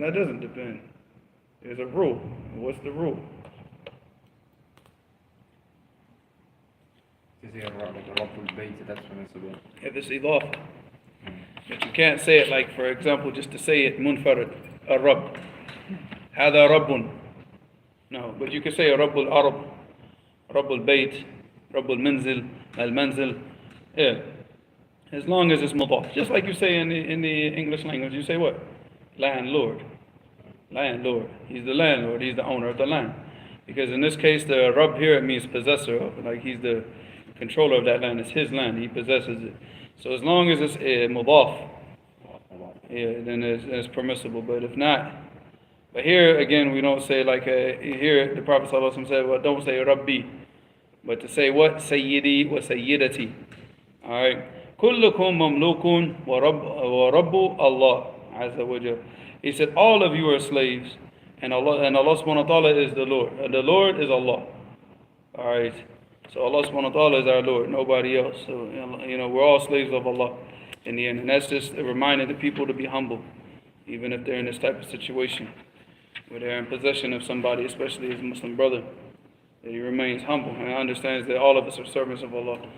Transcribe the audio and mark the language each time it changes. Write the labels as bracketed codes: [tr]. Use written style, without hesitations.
[en] That doesn't depend. There's a rule. What's the rule? Is it like a Rabbul Bayt, that's permissible. If it's idafa. But you can't say it like, for example, just to say it munfarid, a Rabb. [ar] هذا رب. [en] No, but you can say [ar] رب الأرض, رب البيت, رب المنزل, المنزل. [en] Yeah. As long as it's mudaf. Just like you say in the English language, you say what? Landlord. Landlord. He's the landlord. He's the owner of the land. Because in this case, the Rabb here, it means possessor of it. Like he's the controller of that land. It's his land. He possesses it. So as long as it's mudaf, yeah, then it's permissible. But if not, but here again, we don't say like here the Prophet ﷺ said, well, don't say Rabbi, but to say what? Sayyidi wa Sayyidati. All right. [ar] كلكم مملوك ورب الله عز وجل. [en] He said, all of you are slaves, and Allah subhanahu wa ta'ala is the Lord. And the Lord is Allah. All right. So Allah subhanahu wa ta'ala is our Lord, nobody else. So, you know, we're all slaves of Allah in the end. And that's just a reminder to people to be humble, even if they're in this type of situation, where they're in possession of somebody, especially his Muslim brother, that he remains humble and understands that all of us are servants of Allah.